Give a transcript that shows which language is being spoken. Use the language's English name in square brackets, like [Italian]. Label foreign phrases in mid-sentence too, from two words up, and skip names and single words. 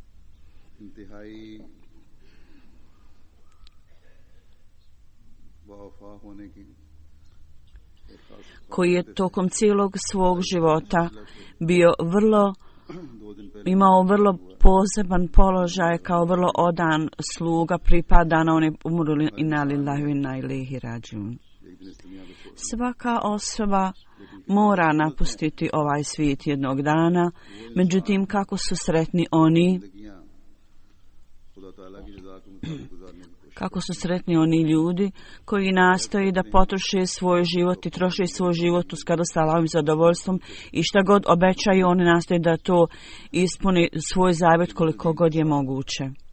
[Bosnian] koji je tokom cijelog svog života imao vrlo poseban položaj kao vrlo odan sluga, pripada na one umrli [Arabic] إنا لله وإنا إليه راجعون. [Bosnian] Svaka osoba mora napustiti ovaj svijet jednog dana, međutim kako su sretni oni ljudi koji nastoji da potroše svoj život i troše svoj život u skladu sa Allahovim zadovoljstvom i šta god obećaju, oni nastoje da to ispuni svoj zavjet koliko god je moguće.